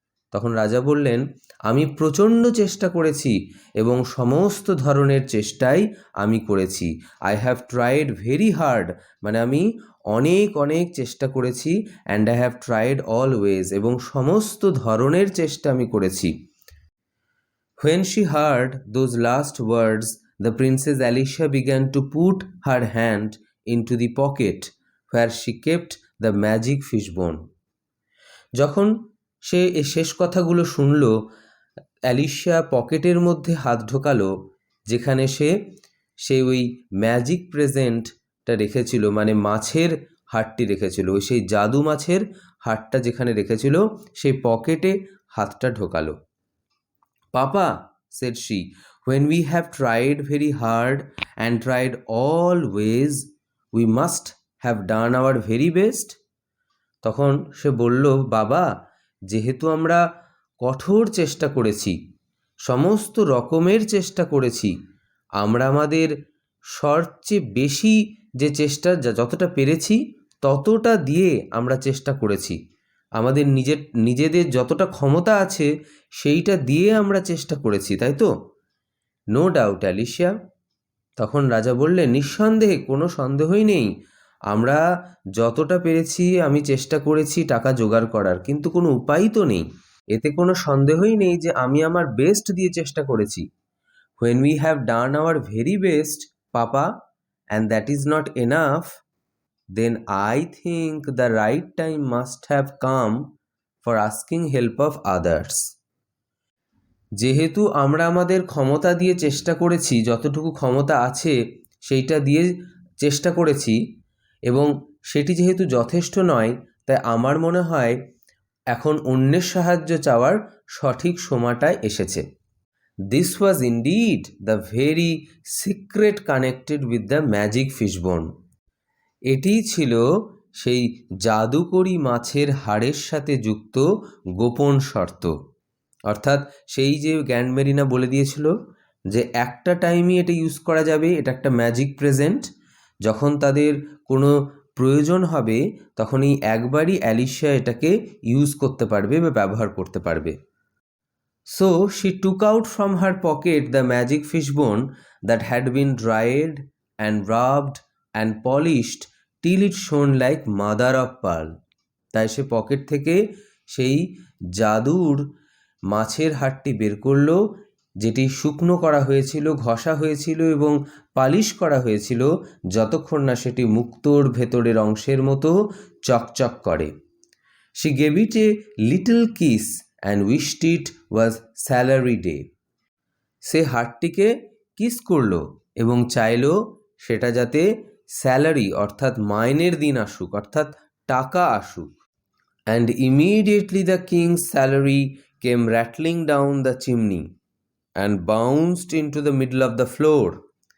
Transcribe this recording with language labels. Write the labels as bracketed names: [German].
[Bangla] তখন রাজা বললেন, আমি প্রচণ্ড চেষ্টা করেছি এবং সমস্ত ধরনের চেষ্টাই আমি করেছি। [English] I have tried very hard [Bangla] মানে আমি অনেক অনেক চেষ্টা করেছি, [English] and I have tried all ways [Bangla] এবং সমস্ত ধরনের চেষ্টা আমি করেছি। [English] When she heard those last words, the Princess Alicia began to put her hand into the pocket where she kept the magic fishbone. [Bangla] যখন সে এই শেষ কথাগুলো শুনল, অ্যালিশিয়া পকেটের মধ্যে হাত ঢোকালো যেখানে সে ওই ম্যাজিক প্রেজেন্টটা রেখেছিল, মানে মাছের হাড়টি রেখেছিল, ওই সেই জাদু মাছের হাড়টা যেখানে রেখেছিল সেই পকেটে হাতটা ঢোকালো। [English] Papa, said she, when we have tried very hard and tried all ways, we must have done our very best. [Bangla] তখন সে বলল, বাবা যেহেতু আমরা কঠোর চেষ্টা করেছি, সমস্ত রকমের চেষ্টা করেছি, আমরা আমাদের সবচেয়ে বেশি যে চেষ্টা যতটা পেরেছি ততটা দিয়ে আমরা চেষ্টা করেছি, আমাদের নিজেদের যতটা ক্ষমতা আছে সেইটা দিয়ে আমরা চেষ্টা করেছি, তাই তো? [English] no doubt [Bangla] অ্যালিশিয়া। তখন রাজা বললেন, নিঃসন্দেহে, কোনো সন্দেহই নেই, আমরা যতটা পেরেছি আমি চেষ্টা করেছি টাকা জোগাড় করার, কিন্তু কোনো উপায়ই তো নেই, এতে কোনো সন্দেহই নেই যে আমি আমার বেস্ট দিয়ে চেষ্টা করেছি। [English] When we have done our very best, Papa, and that is not enough, then I think the right time must have come for asking help of others. [Bangla] যেহেতু আমরা আমাদের ক্ষমতা দিয়ে চেষ্টা করেছি, যতটুকু ক্ষমতা আছে সেইটা দিয়ে চেষ্টা করেছি এবং সেটি যেহেতু যথেষ্ট নয়, তাই আমার মনে হয় এখন অন্যের সাহায্য চাওয়ার সঠিক সময়টাই এসেছে। [English] This was indeed the very secret connected with the magic fishbone. [Bangla] এটিই ছিল সেই জাদুকরি মাছের হাড়ের সাথে যুক্ত গোপন শর্ত। অর্থাৎ সেই যে গ্র্যান্ড মেরিনা বলে দিয়েছিল যে একটা টাইমই এটা ইউজ করা যাবে, এটা একটা ম্যাজিক প্রেজেন্ট, যখন তাদের কোনো প্রয়োজন হবে তখন এই একবারই অ্যালিশিয়া এটাকে ইউজ করতে পারবে বা ব্যবহার করতে পারবে। [English] So she took out from her pocket the magic fishbone that had been dried and rubbed and polished till it shone like mother of pearl. [Bangla] তাই সে পকেট থেকে সেই জাদুর মাছের হাড়টি বের করলো, যেটি শুকনো করা হয়েছিল, ঘষা হয়েছিল এবং পালিশ করা হয়েছিল যতক্ষণ না সেটি মুক্তোর ভেতরের অংশের মতো চকচক করে। [English] She gave it a little kiss and wished it was salary day. [Bangla] Say হাড়টিকে kiss করলো এবং চাইলো সেটা যাতে স্যালারি অর্থাৎ মাইনের দিন আসুক, অর্থাৎ টাকা আসুক। [English] And immediately the king's salary came rattling down the chimney and bounced into the middle of the floor.